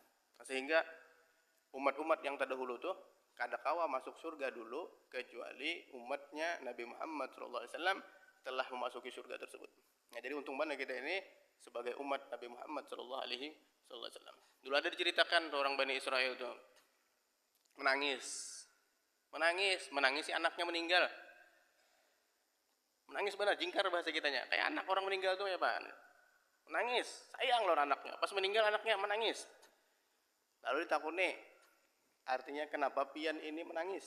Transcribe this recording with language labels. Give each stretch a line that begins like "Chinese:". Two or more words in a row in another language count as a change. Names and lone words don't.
Indonesian: Sehingga umat-umat yang terdahulu tuh
Banjar: kada kawa
Indonesian: masuk surga dulu kecuali umatnya Nabi Muhammad SAW telah memasuki surga tersebut. Nah, jadi untung mana kita ini sebagai umat Nabi Muhammad SAW. Dulu ada diceritakan tuh orang Bani Israel tuh menangis si anaknya meninggal.
Banjar: Menangis benar, jingkar bahasa kitanya.
Indonesian: Kayak anak orang meninggal tuh ya Pak. Menangis, sayang loh anaknya.
Banjar: Pas meninggal anaknya menangis. Lalu ditakuni, artinya kenapa pian ini menangis?